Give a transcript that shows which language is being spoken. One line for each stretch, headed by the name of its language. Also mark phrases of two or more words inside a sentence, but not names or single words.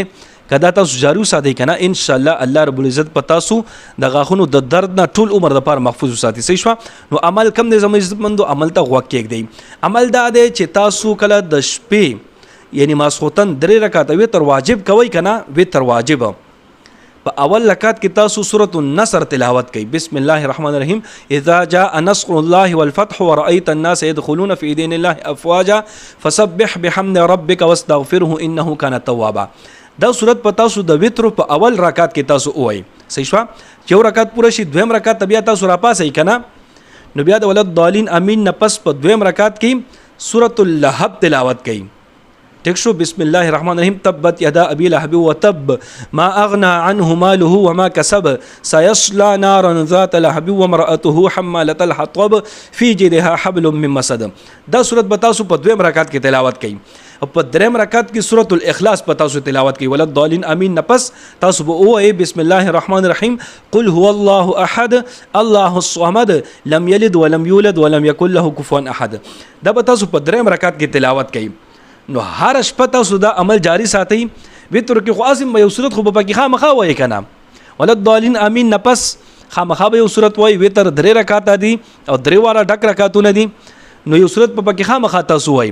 Pashto: که دا تاسو جاري وساتئ که نه انشاءالله الله رب العزت په تاسو د غاښونو د درد نه ټول عمر دپاره محفوظ وساتي. صحیح شوه. نو عمل کم دی زما عزتمندو؟ عمل ته غوږ کېږدئ. عمل دا دی چې تاسو کله د شپې یعنی ماسخوتن 3 رکعاته وتر واجب کوئ که نه وتر واجب په اول رکعت کې تاسو سورۃ النصر تلاوت کوئ.
Arabic: بسم الله الرحمن الرحیم اذا جاء نصر الله والفتح ورأيت الناس يدخلون في دين الله افواجا فسبح بحمد ربك واستغفره انه كان توابا.
Pashto: دا صورت په تاسو د وتر په اول رکعت کې تاسو وایي. صحیح شوه. چې یو رکعت پوره شي دویم رکعت بیا تاسو راپاسئ که نه نو بیا د
Arabic: ولد ضالین امین
Pashto: نه پس په دویم رکعت کې سورۃ اللهب تلاوت کوئ. ٹھیک شو.
Arabic: بسم الله الرحمن الرحیم تبت یدا ابی لهب وتب ما اغنى عنه ماله وما كسب سيصلى نارا ذات لهب وامرأته حمالة الحطب في جيدها حبل من مسد.
Pashto: دا سورت به تاسو په دویم رکعت کې تلاوت کړئ. او په دریم رکعت کې سورۃ الاخلاص په تاسو تلاوت کړئ.
Arabic: ولد ضالین امین
Pashto: نه پس تاسو به ووایئ
Arabic: بسم الله الرحمن الرحیم قل هو الله احد الله الصمد لم يلد ولم يولد ولم يكن له كفوا احد.
Pashto: دا به تاسو په دریم رکعت کې تلاوت کړئ. نو هر شپه تاسو دا عمل جاری ساتئ. وتر کې خو اصم یو صورت خو به پکې خامخا وایي که نه
Arabic: ولد ضالین امین
Pashto: نه پس خامخا به یو صورت وایي. وتر 3 رکعاته دي او 3 واره ډک رکعتونه دي نو یو صورت به پکې خامخا تاسو وایي.